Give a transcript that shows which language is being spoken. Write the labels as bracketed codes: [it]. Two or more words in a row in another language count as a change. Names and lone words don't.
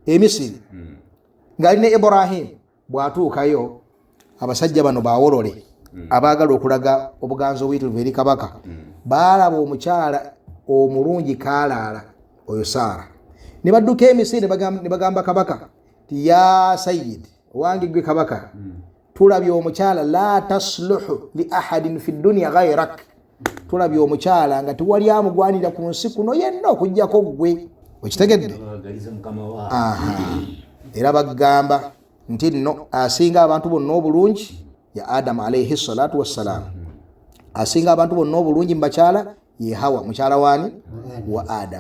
[lg] ng'alina Ibrahim, bw'atuukayo abasajja bano bawolole abaagala okulaga obuganzi obuyitirivu eri kabaka, baalaba omukyala omulungi kaalaala oyo Saara, ne badduka Emisiri ne bagamba kabaka ti [ar] يا سيد, [lg] owange gwe kabaka, tulabye omukyala [ar] لا تصلح لأحد في الدنيا غيرك. [lg] Tulabye omukyala nga tewali amugwanira ku nsi kuno yenna okujjako gwe. Okitegedde? Era bagamba nti nno asinga abantu bonna obulungi ya Adamu [ar] عليه الصلاة والسلام. [lg] Asinga abantu bonna obulungi mubakyala ye Hawa, mukyala wani wa Adamu.